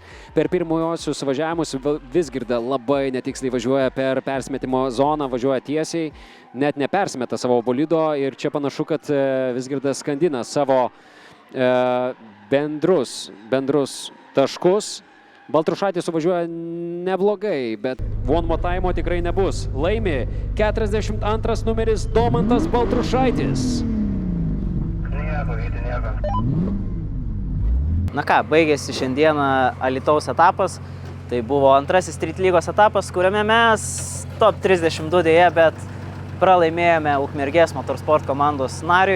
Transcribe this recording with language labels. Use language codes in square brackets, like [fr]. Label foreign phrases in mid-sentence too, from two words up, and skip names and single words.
[lt] Per pirmojosius važiavimus Vizgirda labai netiksliai važiuoja per persimetimo zoną, važiuoja tiesiai, net nepersimeta savo bolido ir čia panašu, kad Vizgirda skandina savo bendrus taškus. Baltrušaitis suvažiuoja neblogai, bet [en] one more time [lt] tikrai nebus. Laimi 42 numeris Domantas Baltrušaitis. Nieko. Na ką, baigėsi šiandieną Alytaus etapas. Tai buvo antrasis Street lygos etapas, kuriame mes top 32 dėja, bet pralaimėjome Ukmergės motorsport komandos nariui.